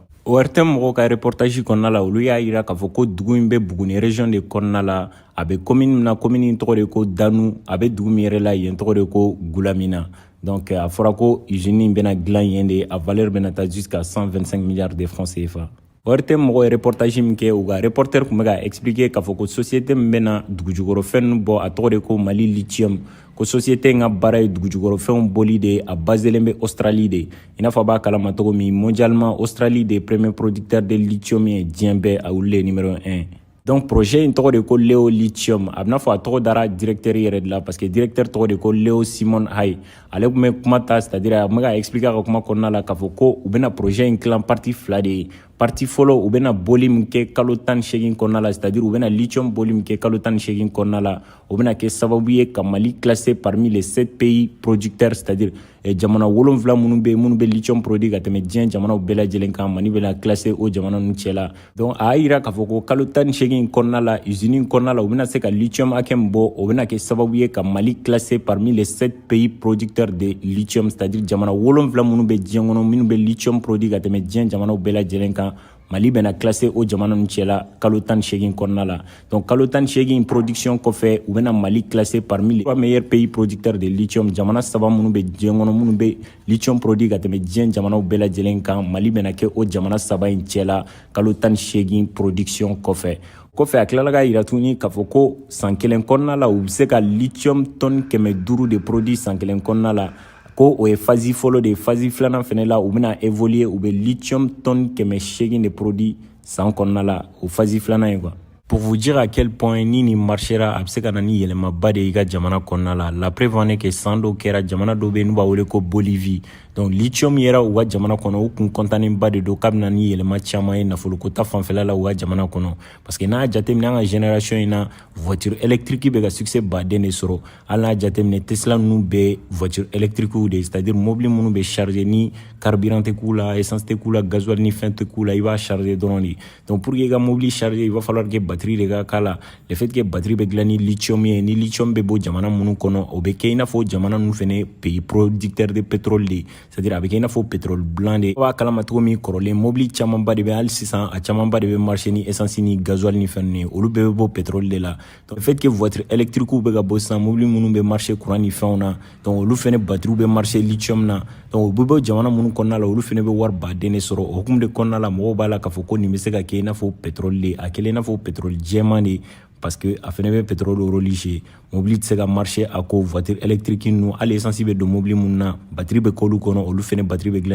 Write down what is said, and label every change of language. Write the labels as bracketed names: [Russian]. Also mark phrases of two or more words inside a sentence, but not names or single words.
[Bambara] ORTM mɔgɔw ka reportage kɔnɔna la olu y'a yira k'a fɔ ko dugu in bɛ Buguni région de kɔnɔna la a bɛ commune min na commune in tɔgɔ de ko Danu a bɛ dugu min yɛrɛ la yen tɔgɔ de ko Gulamina donc a fɔra ko usine in bɛna dilan yen de a valeur bɛna taa [French] jusqu'à 125 milliards de francs CFA. [Bambara] ORTM mɔgɔw ye reportage min kɛ u ka reporter tun bɛ ka expliquer k'a fɔ ko société min bɛna dugujukɔrɔfɛn ninnu bɔ a tɔgɔ de ko Mali Lithium ko société in ka baara ye dugujukɔrɔfɛnw boli de a baselen bɛ Australie de i n'a fɔ a b'a kalama cogo min mondialement Australie de [French] premier producteur de lithium [Bambara] ye diɲɛ bɛɛ a olu [French] le numéro 1. [Bambara] Donc projet in tɔgɔ de ko Leo Lithium a bɛna fɔ a tɔgɔ dara directeur yɛrɛ de la parce que directeur tɔgɔ de ko Leo Simon Hay ale tun bɛ kuma ta [French] c'est-à-dire [Bambara] a tun bɛ ka expliquer a ka kuma kɔnɔna la k'a fɔ ko u bɛna projet in tilan partie fila de ye partie fɔlɔ u bɛna boli min kɛ kalo 18 kɔnɔna la [French] c'est-à-dire [Bambara] u bɛna lithium boli min kɛ kalo 18 kɔnɔna la o bɛna kɛ sababu ye ka Mali classer [French] parmi les 7 pays producteurs c'est-à-dire [Bambara] jamana 7 minnu bɛ yen minnu bɛ lithium produit ka tɛmɛ diɲɛ jamanaw bɛɛ lajɛlen kan Mali bɛna classer o jamana ninnu cɛ la donc a y'a yira k'a fɔ ko kalo 18 kɔnɔna la usine in kɔnɔna la u bɛna se ka lithium hakɛ min bɔ o bɛna kɛ sababu ye ka Mali classer [French] parmi les 7 pays producteurs de lithium c'est-à-dire [Bambara] jamana 7 minnu bɛ diɲɛ kɔnɔ minnu bɛ lithium produit ka tɛmɛ diɲɛ jamanaw bɛɛ lajɛlen kan Mali bɛna classer o jamana ninnu cɛ la kalo 18 kɔnɔna la donc kalo 18 production kɔfɛ u bɛna Mali [French] classer parmi les 3 meilleurs pays producteurs de lithium [Bambara] jamana saba minnu bɛ diɲɛ kɔnɔ minnu bɛ lithium produit ka tɛmɛ diɲɛ jamanaw bɛɛ lajɛlen kan Mali bɛna kɛ o jamana saba in cɛ la kalo 18 production kɔfɛ a tilala ka yira tuguni k'a fɔ ko san kelen kɔnɔna la u bɛ se ka lithium tonne 500 de produit san kelen kɔnɔna la ko o ye phase fɔlɔ de phase filanan fɛnɛ la u bɛna évoluer u bɛ lithium tonne 800 de produit san kɔnɔna la o phase filanan ye quoi. [French] Pour vous dire à quel point [Bambara] ni marchera a bɛ se ka na ni yɛlɛmaba de i ka jamana kɔnɔna la [French] la preuve en est que [Bambara] san dɔw kɛra jamana dɔw bɛ yen n'u b'a wele ko Bolivie donc lithium yɛrɛ u ka jamana kɔnɔ u kun kɔntanenba de don k'a bɛna ni yɛlɛma caman ye nafoloko ta fanfɛla la u ka jamana kɔnɔ [French] parce que [Bambara] n'a jateminɛ an ka génération in na [French] voiture électrique [Bambara] bɛ ka succès baden de sɔrɔ hali n'a jateminɛ Tesla ninnu bɛ [French] voiture électrique [Bambara] de [French] c'est à dire [Bambara] mobile minnu bɛ charger ni carburant tɛ k'u la essence tɛ k'u la gasoil ni fɛn tɛ k'u la i b'a charger dɔrɔn de donc [French] pour que [Bambara] i ka mobile charger [French] il va falloir que [Bambara] batterie de ka k'a la [French] le fait [Bambara] que batterie bɛ dilan ni lithium ye ni lithium bɛ bɔ jamana minnu kɔnɔ o bɛ kɛ i n'a fɔ jamana ninnu fɛnɛ [French] pays producteur de pétrole [Bambara] de [French] c'est à dire [Bambara] a bɛ kɛ i n'a fɔ [French] pétrole blanc [Bambara] de b'a kalama cogo min kɔrɔlen mobile camanba de bɛ hali sisan a camanba de bɛ marché ni essence ni gasoil ni fɛn ninnu ye olu bɛɛ bɛ bɔ pétrole de la donc [French] le fait que voiture électrique [Bambara] bɛ ka bɔ sisan mobile minnu bɛ marché courant ni fɛnw na donc olu fɛnɛ batterie bɛ marché lithium na donc u bɛ bɔ jamana minnu kɔnɔna la olu fɛnɛ bɛ wari baden de sɔrɔ o hukumu de kɔnɔna la mɔgɔw b'a la k'a fɔ ko nin bɛ se ka kɛ i n'a fɔ pétrole de a kɛlen i n'a fɔ pétrole jɛman de parce que a fɛnɛ bɛ pétrole rôle jouer mobile tɛ se ka marché a ko [French] voiture électrique [Bambara] ninnu hali essence bɛ don mobile minnu na batterie bɛ k'olu kɔnɔ olu fɛnɛ batterie bɛ dilan